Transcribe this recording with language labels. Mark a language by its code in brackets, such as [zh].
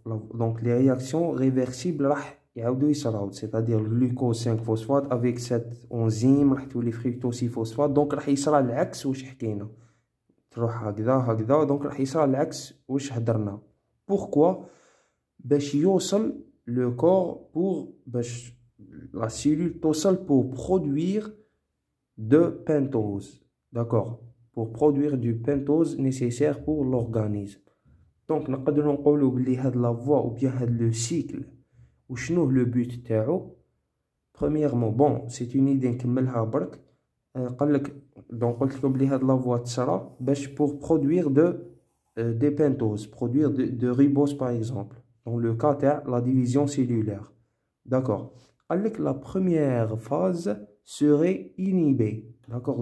[fr] donc les réactions réversibles [ar] راح يعاودوا يصراو، [fr] c'est-à-dire le glucose 5 phosphate avec cette enzyme [ar] راح تولي [fr] fructose 6 phosphate. [ar] donc راح يصرى العكس واش حكينا، تروح هكذا donc راح يصرى العكس واش هدرنا. [fr] pourquoi؟ [ar] باش يوصل [fr] le corps باش la cellule [ar] توصل [fr] pour produire de pentose. D'accord. Pour produire du pentose nécessaire pour l'organisme. [ar] Donc نقدروا نقولوا بلي هاد لا فوا ou bien هاد [fr] le cycle [ar] وشنو [fr] le but [ar] تاعو. [fr] premièrement bon c'est une idée [ar] نكملها برك. قال لك [fr] donc [ar] قلت لكم بلي هاد لا فوا تصرى باش [fr] pour produire des pentoses, produire de ribose par exemple dans le cas تاع la division cellulaire. D'accord. [ar] قال لك [fr] la première phase serait inhibée. D'accord.